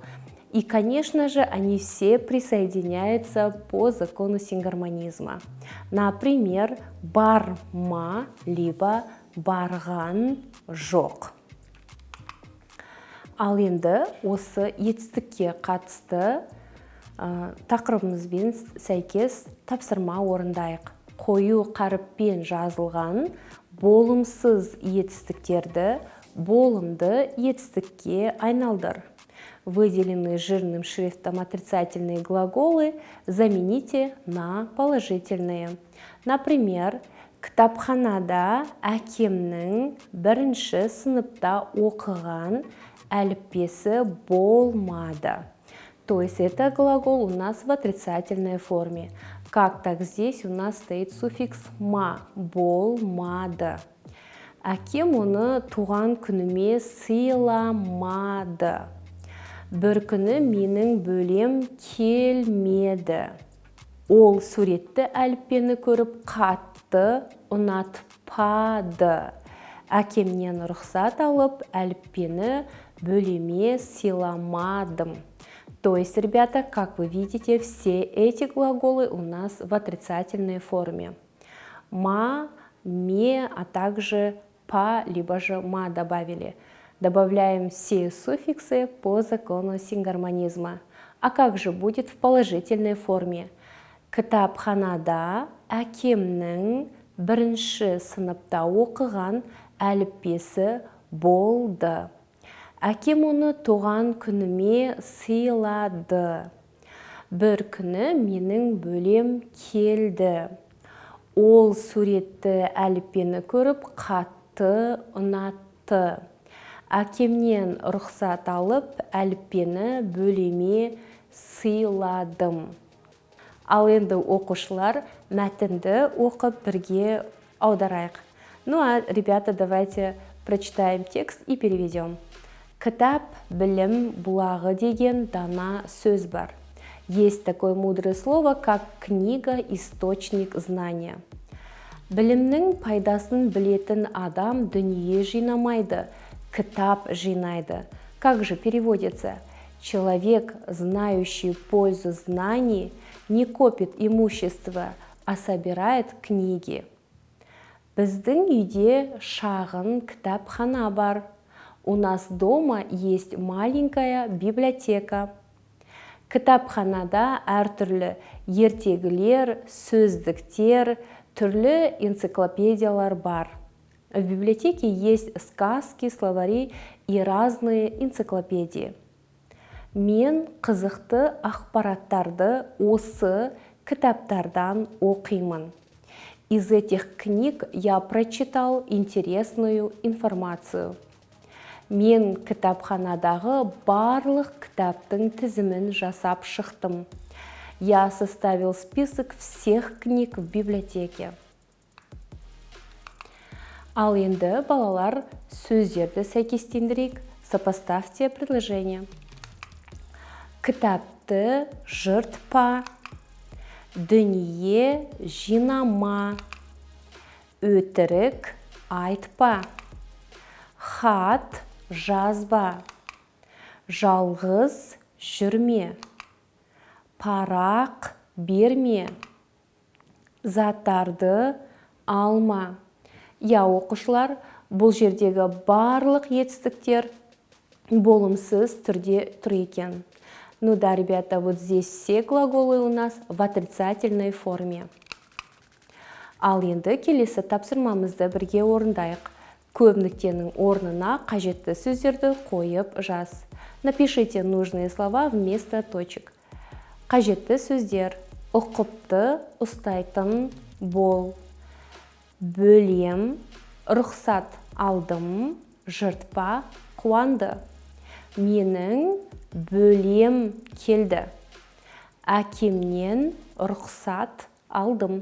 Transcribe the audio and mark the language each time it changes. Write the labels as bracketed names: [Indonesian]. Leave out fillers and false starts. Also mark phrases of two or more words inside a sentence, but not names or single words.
[Russian] И, конечно же, они все присоединяются по закону сингармонизма. Например, [Kazakh] барма, либо барған жоқ. Ал енді осы етістікке қатысты тақырыбымызбен сәйкес тапсырма орындайық. Қою қаріппен жазылған болымсыз етістіктерді болымды етістікке айналдыр. [Russian] Выделенные жирным шрифтом отрицательные глаголы замените на положительные. Например, [Kazakh] кітапханада әкемнің бірінші сыныпта оқыған әліппесі болмады. [Russian] То есть это глагол у нас в отрицательной форме. Как так здесь у нас стоит суффикс ма, болмады. [Kazakh] Әкем оны туған күніме сыйламады. Бір күні менің бөлем келмеді. Ол суретті әліппені көріп қатты ұнатпады. Әкемнен рұқсат алып әліппені бөлеме сыйламадым. [Russian] То есть, ребята, как вы видите, все эти глаголы у нас в отрицательной форме. Ма, ме, а также па, либо же ма добавили. Добавляем все суффиксы по закону сингармонизма. А как же будет в положительной форме? [Kazakh] Кітапханада әкемнің бірінші сыныпта оқыған әліппесі болды. Әкем оны туған күніме сыйлады. Бір күні менің бөлем келді. Ол суретті әліппені көріп қатты ұнатты. Әкемнен рұқсат алып әліппені бөлеме сыйладым. Ал енді оқушылар мәтінді оқып бірге аударайық. [Russian] Ну а, ребята, давайте прочитаем текст и переведем. [Kazakh] Кітап, білім, бұлағы деген дана сөз бар. [Russian] Есть такое мудрое слово, как книга, источник знания. [Kazakh] Білімнің пайдасын білетін адам дүние жинамайды, кітап жинайды. [Russian] Как же переводится? Человек, знающий пользу знаний, не копит имущество, а собирает книги. [Kazakh] Біздің үйде шағын кітапхана бар. [Russian] У нас дома есть маленькая библиотека. [Kazakh] Кітапханада әртүрлі ертегілер, сөздіктер, түрлі энциклопедиялар бар. [Russian] В библиотеке есть сказки, словари и разные энциклопедии. [Kazakh] Мен қызықты ақпараттарды осы кітаптардан оқимын. [Russian] Из этих книг я прочитал интересную информацию. [Kazakh] Мен кітапханадағы барлық кітаптың тізімін жасап шықтым. [Russian] Я составил список всех книг в библиотеке. [Kazakh] Ал енді, балалар, сөздерді сәйкестендірейік. [Russian] Сопоставьте предложение. [Kazakh] Кітапты жыртпа, дүние жинама, өтірік айтпа, хат жазба, жалғыз жүрме, парақ берме, заттарды алма. Я, оқушылар, бұл жердегі барлық етістіктер болымсыз түрде тұр екен. [Russian] Ну да, ребята, вот здесь все глаголы у нас в отрицательной форме. [Kazakh] Ал енді келесі тапсырмамызды бірге орындайық. Көп нүктенің орнына қажетті сөздерді қойып жаз. Напишите нужные слова вместо точек. Қажетті сөздер: ұқыпты ұстайтын бол, бөлем, рұқсат алдым, жыртпа, қуанды. Менің бөлем келді. Әкемнен рұқсат алдым.